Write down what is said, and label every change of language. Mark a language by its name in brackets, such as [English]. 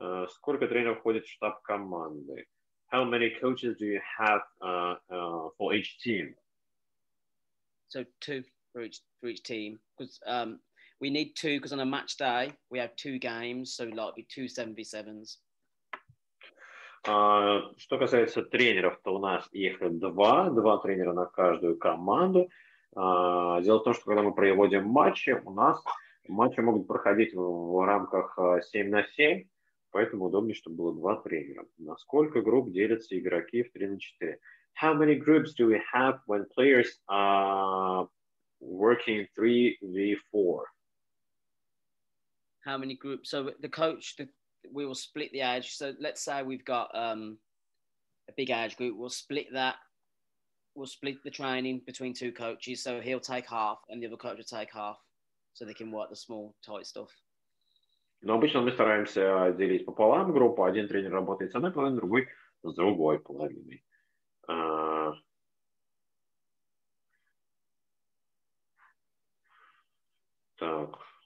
[Russian] Сколько тренеров входит в штаб команды? [English] How many coaches do you have for each team? So 2 for each team, because we need 2, because on a match day we have 2 games, so like be 2 7v7s. [Russian] Что касается тренеров, то у нас их 2 тренера на каждую команду. Дело в том, что когда мы проводим матчи, у нас матчи могут проходить в рамках 7 на 7, поэтому удобнее, чтобы было 2 тренера. На сколько групп делятся игроки в 3 на 4? [English] How many groups do we have when players are working 3v4? How many groups? So the coach, we will split the age. So let's say we've got a big age group. We'll split that. We'll split the training between 2 coaches. So he'll take half and the other coach will take half, so they can work the small, tight stuff. [Russian] Но обычно мы стараемся делить пополам группу. Один тренер работает с одной половиной, другой с другой половиной. Так.